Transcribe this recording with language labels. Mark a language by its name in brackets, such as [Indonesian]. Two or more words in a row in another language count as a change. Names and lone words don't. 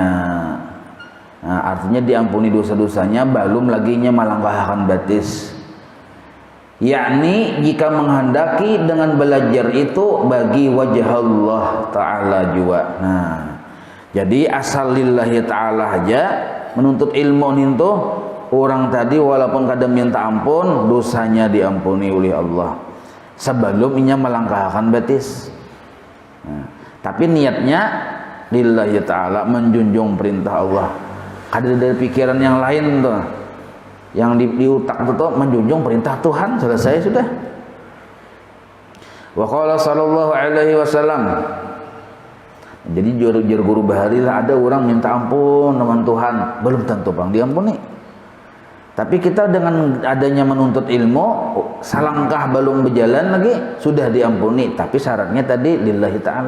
[Indonesian] Nah, artinya diampuni dosa-dosanya belum laginya melangkahkan batis, yakni jika menghendaki dengan belajar itu bagi wajah [Arabic] الله تعالى [Indonesian] juga. Nah, jadi asal [Arabic] لله تعالى [Indonesian] aja menuntut ilmu itu, orang tadi walaupun kadang minta ampun, dosanya diampuni oleh Allah sebelum inya melangkahkan batis. Nah, tapi niatnya [Arabic] لله تعالى, [Indonesian] menjunjung perintah Allah. Ada dari pikiran yang lain tuh, yang di otak itu menjunjung perintah Tuhan, selesai sudah. [Arabic] وقال صلى الله عليه وسلم, [Indonesian] jadi jujur guru bahari lah, ada orang minta ampun dengan Tuhan, belum tentu bang diampuni. Tapi kita dengan adanya menuntut ilmu, salangkah belum berjalan lagi sudah diampuni, tapi syaratnya tadi [Arabic] لله تعالى.